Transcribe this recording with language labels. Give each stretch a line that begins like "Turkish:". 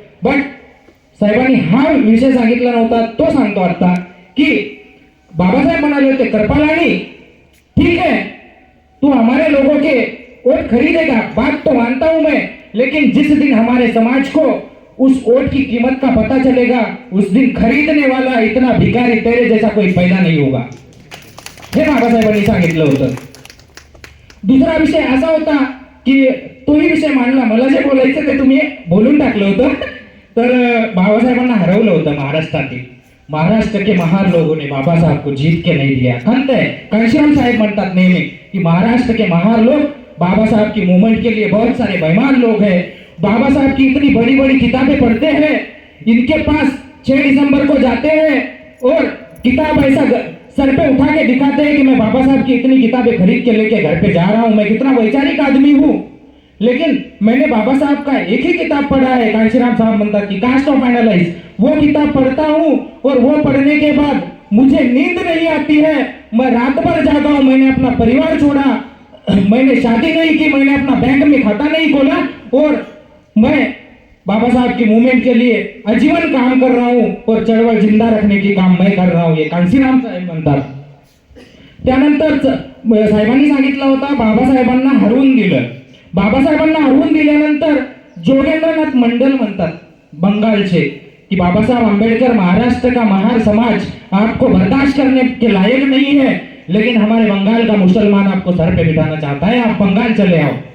Marathi: But साहेबांनी हा विषय सांगितला नव्हता, तो सांगतो आता की बाबासाहेब म्हणाले होते,
Hindi: कृपालानी ठीक है तू हमारे लोगों के वोट खरीदेगा, बात तो मानता हूं मैं, लेकिन जिस दिन हमारे समाज को उस वोट की कीमत का पता चलेगा उस दिन खरीदने वाला इतना भिखारी तेरे जैसा कोई पैदा नहीं होगा.
Marathi: हे बाबासाहेबांनी सांगितलं होतं. दुसरा विषय असा होता की तोही विषय मांडला, मला जे बोलायचं ते तुम्ही बोलून टाकलं होतं. तर बाबासाहेबांना हरवलं होतं महाराष्ट्रातील.
Hindi: महाराष्ट्र के महान लोगों ने बाबा साहब को जीत के नहीं दिया. खंत है,
Marathi: कांशीराम साहेब म्हणतात नेहमी की
Hindi: महाराष्ट्र के महान लोग बाबा साहब की मूवमेंट के लिए बहुत सारे बेईमान लोग हैं. बाबा साहब की इतनी बड़ी बड़ी किताबें पढ़ते हैं, इनके पास 6 दिसंबर को जाते हैं और किताब ऐसा सर पे उठा के दिखाते हैं कि मैं बाबा साहब की इतनी किताबें खरीद के लेके घर पे जा रहा हूं, मैं कितना वैचारिक आदमी हूं. लेकिन मैंने बाबा साहब का एक ही किताब पढ़ा है, कांशीराम साहब
Marathi: म्हणतात की
Hindi: कास्ट ऑफ एनालाइज. वो किताब पढ़ता हूं और वो पढ़ने के बाद मुझे नींद नहीं आती है. मैं रात भर जागा हूं. मैंने अपना परिवार छोड़ा, मैंने शादी नहीं की, मैंने अपना बैंक में खाता नहीं खोला और मैं बाबा साहब की मूवमेंट के लिए आजीवन काम कर रहा हूं और चळवळ जिंदा रखने की काम मैं कर रहा हूं.
Marathi: ये कांशीराम साहेब म्हणतात. त्यानंतर साहेबांनी सांगितलं होतं बाबासाहेबांना हरवून दिलं. बाबासाहेबांना हरवून दिल्यानंतर जोगेंद्रनाथ मंडल म्हणतात बंगालचे कि
Hindi: बाबा साहब अम्बेडकर महाराष्ट्र का महार समाज आपको बर्दाश्त करने के लायक नहीं है, लेकिन हमारे बंगाल का मुसलमान आपको सर पे बिठाना चाहता है, आप बंगाल चले आओ.